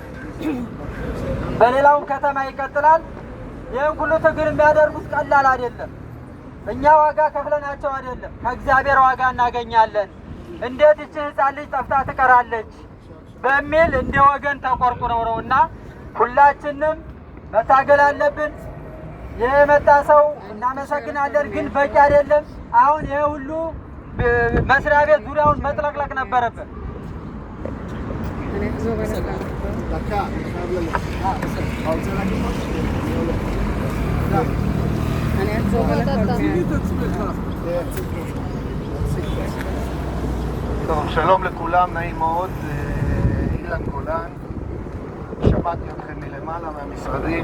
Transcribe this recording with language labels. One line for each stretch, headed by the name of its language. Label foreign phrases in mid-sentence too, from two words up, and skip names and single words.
Amharic: በሌላውም ከተማ ይቀጥላል። ይህን ሁሉ ትግል የሚያደርጉት ቀላል አይደለም። እኛ ዋጋ ከፍለናቸው አይደለም፣ ከእግዚአብሔር ዋጋ እናገኛለን። እንዴት ይቺ ሕፃን ልጅ ጠፍታ ትቀራለች በሚል እንደ ወገን ተቆርቁረው ነው እና ሁላችንም መታገል አለብን። ይህ የመጣ ሰው እናመሰግናለን፣ ግን በቂ አይደለም። አሁን ይህ ሁሉ መስሪያ ቤት ዙሪያውን መጥለቅለቅ ነበረበት።
Hebrew: טוב, שלום לכולם, נעים מאוד, אילן גולן, שמעתי אתכם מלמעלה מהמשרדים.